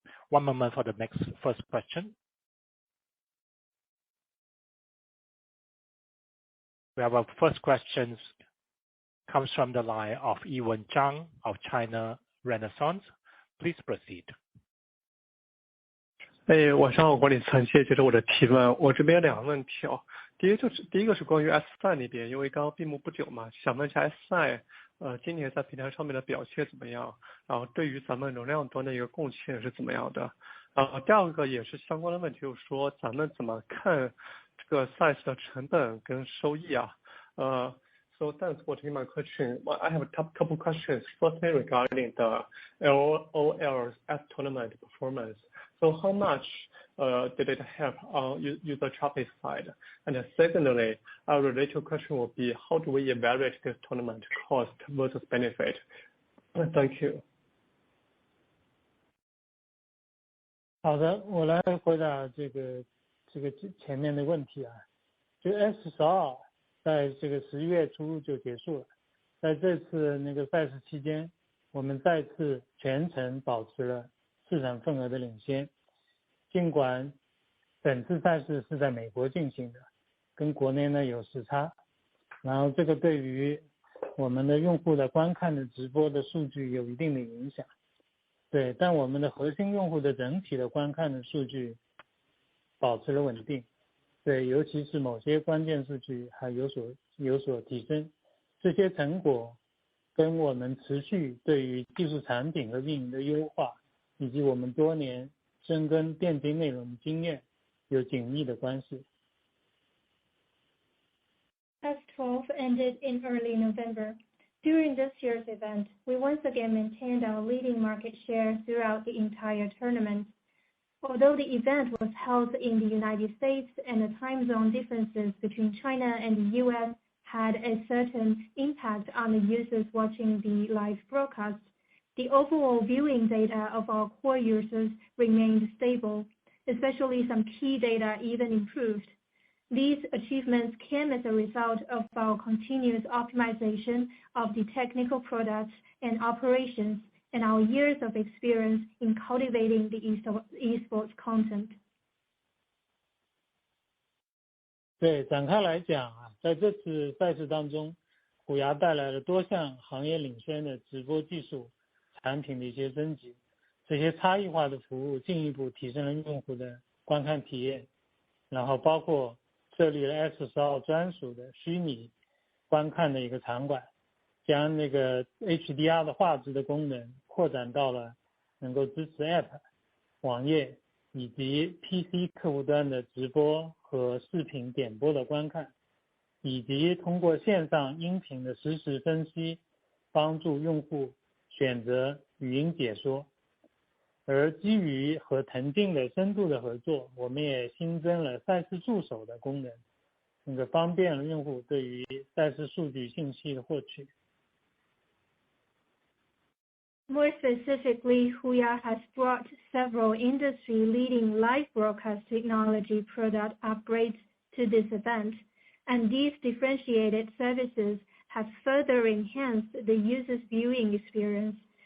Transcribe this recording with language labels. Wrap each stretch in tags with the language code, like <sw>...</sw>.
<en>One moment for the first question. We have our first question comes from the line of Yiwen Zhang of China Renaissance. Please proceed.</en> <zh>晚上好，管理层，谢谢接受我的提问。我这边2个问题哦。第一个是关于 S-Side 那边，因为刚刚闭幕不久嘛，想问一下 S-Side 今年在平台上面的表现怎么样？然后对于咱们流量端的一个贡献是怎么样的？第二个也是相关的问题，就是说咱们怎么看这个 size 的成本跟收益啊？</zh> <en>So thanks for taking my question. I have a couple questions. Firstly, regarding the LOL's S tournament performance. So how much did it have on user traffic side? And secondly, our related question will be how do we evaluate this tournament cost versus benefit? Thank you.</en> <zh>好的，我来回答这个前面的问题啊。就 S12 在这个11月初就结束了，在这次那个赛事期间，我们再次全程保持了市场份额的领先。尽管本次赛事是在美国进行的，跟国内呢有时差，然后这个对于我们的用户的观看的直播的数据有一定的影响。对，但我们的核心用户的整体的观看的数据保持了稳定。对，尤其是某些关键数据还有所提升。这些成果跟我们持续对于技术产品和运营的优化，以及我们多年深耕电竞内容的经验有紧密的关系。</zh> <en>S12 ended in early November. During this year's event, we once again maintained our leading market share throughout the entire tournament. Although the event was held in the United States and the time zone differences between China and the US had a certain impact on the users watching the live broadcast, the overall viewing data of our core users remained stable, especially some key data even improved. These achievements came as a result of our continuous optimization of the technical products and operations and our years of experience in cultivating the esports content.</en> <zh>对，展开来讲啊，在这次赛事当中，虎牙带来了多项行业领先的直播技术产品的一些升级，这些差异化的服务进一步提升了用户的观看体验，然后包括设立了 S12 专属的虚拟观看的一个场馆，将那个 HDR 的画质的功能扩展到了能够支持 App、网页以及 PC 客户端的直播和视频点播的观看，以及通过线上音频的实时分析，帮助用户选择语音解说。而基于和腾讯的深度的合作，我们也新增了赛事助手的功能，那个方便了用户对于赛事数据信息的获取。</zh> <en>More specifically, HUYA has brought several industry-leading live broadcast technology product upgrades to this event, and these differentiated services have further enhanced the user's viewing experience.</en>